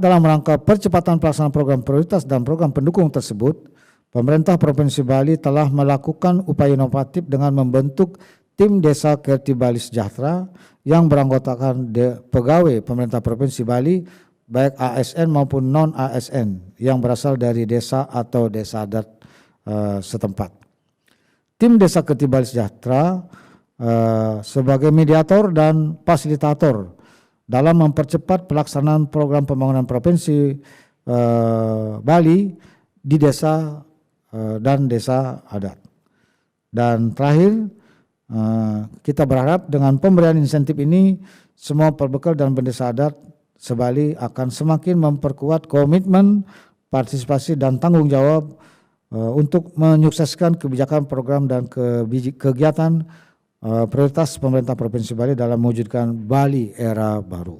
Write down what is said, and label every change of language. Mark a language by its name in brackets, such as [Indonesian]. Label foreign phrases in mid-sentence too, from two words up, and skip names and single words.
[Indonesian] Dalam rangka percepatan pelaksanaan program prioritas dan program pendukung tersebut, pemerintah Provinsi Bali telah melakukan upaya inovatif dengan membentuk tim Desa Kerti Bali Sejahtera yang beranggotakan pegawai pemerintah Provinsi Bali baik ASN maupun non-ASN yang berasal dari desa atau desa adat setempat. Tim Desa Kerti Bali Sejahtera sebagai mediator dan fasilitator dalam mempercepat pelaksanaan program pembangunan Provinsi Bali di desa dan desa adat. Dan terakhir, kita berharap dengan pemberian insentif ini semua perbekal dan pendesa adat sebali akan semakin memperkuat komitmen, partisipasi, dan tanggung jawab untuk menyukseskan kebijakan, program, dan kegiatan prioritas pemerintah Provinsi Bali dalam mewujudkan Bali era baru.